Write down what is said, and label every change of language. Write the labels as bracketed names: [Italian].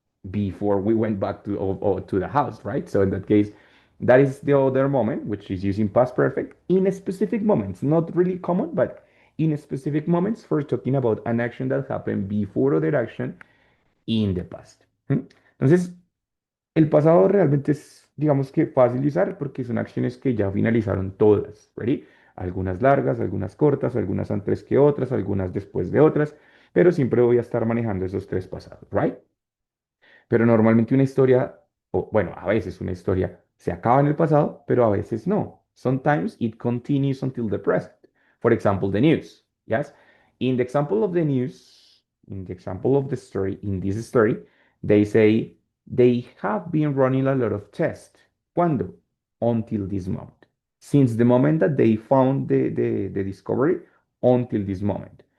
[English] Before we went back to the house, right? So in that case, that is the other moment, which is using past perfect in a specific moments, not really common, but in specific moments for talking about an action that happened before other action in the past. ¿Mm? [Spanish] Entonces, el pasado realmente es, digamos que fácil de usar porque son acciones que ya finalizaron todas. ¿Ready? Algunas largas, algunas cortas, algunas antes que otras, algunas después de otras, pero siempre voy a estar manejando esos tres pasados, ¿right? Pero normalmente una historia, o bueno, a veces una historia se acaba en el pasado, pero a veces no. [English] Sometimes it continues until the present. For example, the news. Yes. In the example of the news, in the example of the story, in this story, they say they have been running a lot of tests. ¿Cuándo? Until this moment. Since the moment that they found the discovery until this moment.